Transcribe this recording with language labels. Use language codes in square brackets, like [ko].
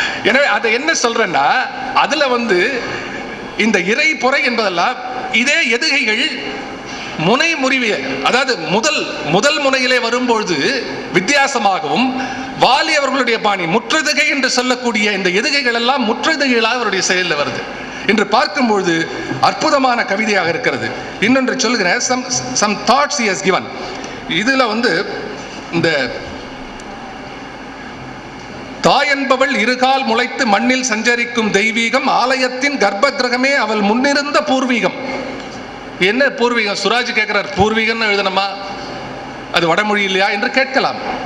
[ta] எனவே அதை என்ன சொல்றேன்னா, அதுல இந்த இறை, பொறை என்பதெல்லாம் இதே எதுகைகள் முனை முறிவிய, அதாவது முதல் முனையிலே வரும்பொழுது வித்தியாசமாகவும், வாலி அவர்களுடைய பாணி முற்றெதுகை என்று சொல்லக்கூடிய இந்த எதுகைகள் எல்லாம் முற்றெதுகைகளாக அவருடைய செயலில் வருது என்று பார்க்கும்பொழுது அற்புதமான கவிதையாக இருக்கிறது. இன்னொன்று சொல்கிறேன், [en] some thoughts he has given. [ta] இதுல இந்த தாய் என்பவள் இருகால் முளைத்து மண்ணில் சஞ்சரிக்கும் தெய்வீகம், ஆலயத்தின் கர்ப்ப கிரகமே அவள் முன்னிருந்த பூர்வீகம். என்ன பூர்வீகம்? சுராஜ் கேட்கிறார், பூர்வீகம் எழுதணுமா, அது வடமொழி இல்லையா என்று கேட்கலாம்.